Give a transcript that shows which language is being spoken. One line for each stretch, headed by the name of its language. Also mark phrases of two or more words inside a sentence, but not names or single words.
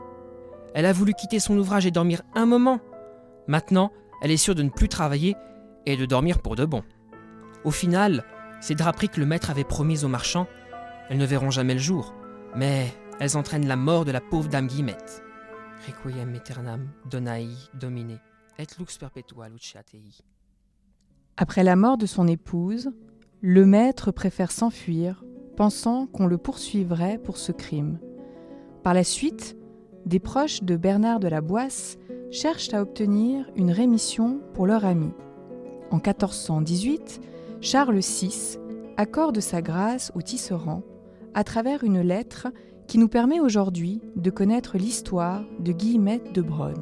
French: Elle a voulu quitter son ouvrage et dormir un moment. Maintenant, elle est sûre de ne plus travailler et de dormir pour de bon. Au final, ces draperies que le maître avait promises aux marchands, elles ne verront jamais le jour, mais elles entraînent la mort de la pauvre Dame Guillemette.
Latin: Requiem aeternam donai Domine, et lux perpetua luceatei.
French: Après la mort de son épouse, le maître préfère s'enfuir, pensant qu'on le poursuivrait pour ce crime. Par la suite, des proches de Bernard de la Boisse cherchent à obtenir une rémission pour leur ami. En 1418, Charles VI accorde sa grâce aux tisserands à travers une lettre qui nous permet aujourd'hui de connaître l'histoire de Guillemette de Brode.